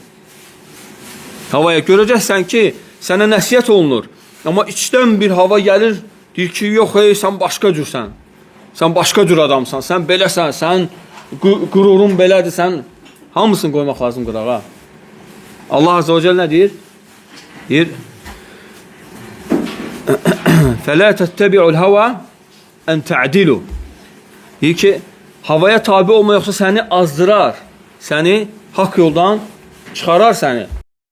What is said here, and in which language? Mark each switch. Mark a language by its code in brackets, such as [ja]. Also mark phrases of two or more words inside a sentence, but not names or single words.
[az] Havaya görəcəksən ki, sənə nəsiyyət olunur. Amma içdən bir hava gəlir, deyir ki, yox, sən başqa cürsən. Sən başqa cür adamsan, sən beləsən, sən qürurun belədir, sən hamısını qoymaq lazım qırağa. Allah [ar] عز وجل [az] nə deyir? Deyir, [ar] فَلَا تَتَّبِعُ الْهَوَى أَنْ تَعْدِلُوا. [az] Deyir ki, havaya tabi olma yoxsa səni azdırar, səni haqq yoldan çıxarar səni.